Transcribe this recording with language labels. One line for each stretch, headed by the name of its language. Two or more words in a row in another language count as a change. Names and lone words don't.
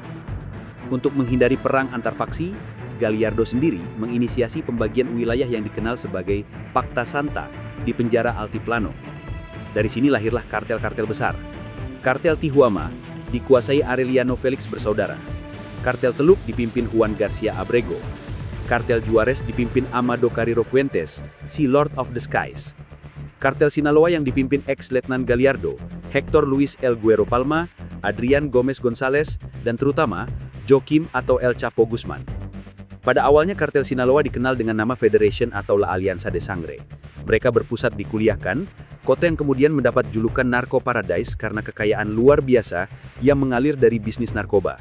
Indonesian: Untuk menghindari perang antar faksi, Gallardo sendiri menginisiasi pembagian wilayah yang dikenal sebagai Pacta Santa di penjara Altiplano. Dari sini lahirlah kartel-kartel besar. Kartel Tijuana dikuasai Arellano Felix bersaudara. Kartel Teluk dipimpin Juan Garcia Abrego. Kartel Juarez dipimpin Amado Carrero Fuentes, si Lord of the Skies. Kartel Sinaloa yang dipimpin ex-letnan Gallardo, Hector Luis El Güero Palma, Adrian Gomez González, dan terutama Joaquim atau El Chapo Guzman. Pada awalnya kartel Sinaloa dikenal dengan nama Federation atau La Alianza de Sangre. Mereka berpusat di Culiacán, kota yang kemudian mendapat julukan Narco Paradise karena kekayaan luar biasa yang mengalir dari bisnis narkoba.